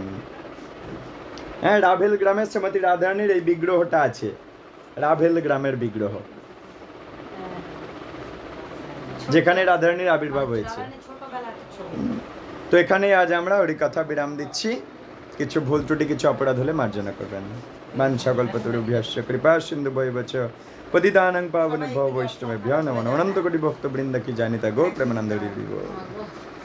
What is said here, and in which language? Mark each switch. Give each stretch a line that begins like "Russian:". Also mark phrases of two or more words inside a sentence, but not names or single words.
Bangla: রাভেল গ্রামে শ্রীমতী রাধারানীর এই বিগ্রহটা আছে, রাভেল গ্রামের বিগ্রহ, যেখানে রাধারানীর আবির্ভাব হয়েছে। তো এখানে আজ আমরা ওরই কথা বিরাম দিচ্ছি। কিছু ভুল ত্রুটি, কিছু অপরাধ হলে মার্জনা করবেন।
Sanskrit: বাঞ্ছাকল্পতরুভ্যশ্চ কৃপা সিন্ধু বৈবচ পতিতানাং পাবনেভ্যো বৈষ্ণবেভ্যো নমো নমো।
Bangla: অনন্ত কোটি ভক্ত বৃন্দ কি জানিতা গো প্রেমানন্দ হরি।